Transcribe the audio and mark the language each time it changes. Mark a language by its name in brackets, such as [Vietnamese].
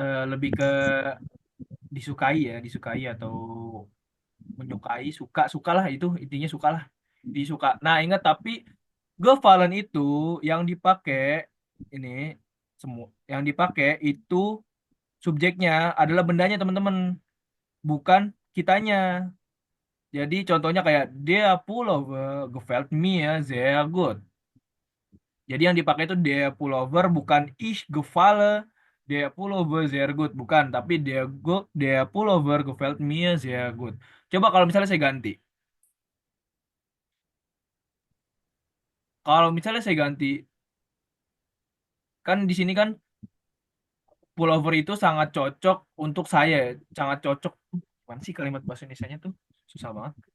[Indonesian] lebih ke disukai atau menyukai, suka lah, itu intinya suka lah, disuka. Nah ingat, tapi gefallen itu yang dipakai ini semua yang dipakai itu subjeknya adalah bendanya teman-teman, bukan kitanya. Jadi contohnya kayak dia [German] pullover gefällt mir sehr gut. [Indonesian] Jadi yang dipakai itu [German] der Pullover, [Indonesian] bukan [German] ich gefalle der Pullover sehr gut, [Indonesian] bukan, tapi [German] der Pullover gefällt mir sehr gut. [Indonesian] Coba kalau misalnya saya ganti. Kalau misalnya saya ganti, kan di sini kan pullover itu sangat cocok untuk saya, sangat cocok. Mana sih kalimat bahasa Indonesianya tuh? Susah banget.